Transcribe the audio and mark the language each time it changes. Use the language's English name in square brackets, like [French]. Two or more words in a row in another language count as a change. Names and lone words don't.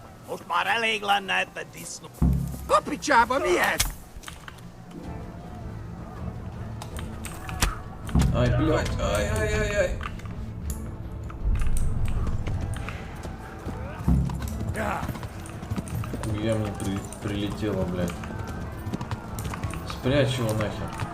[English] Puppy chap on the head! [Russian] Ай, блядь, ай-ай-ай-ай. Хуя мне прилетело, блядь. Спрячь его нахер.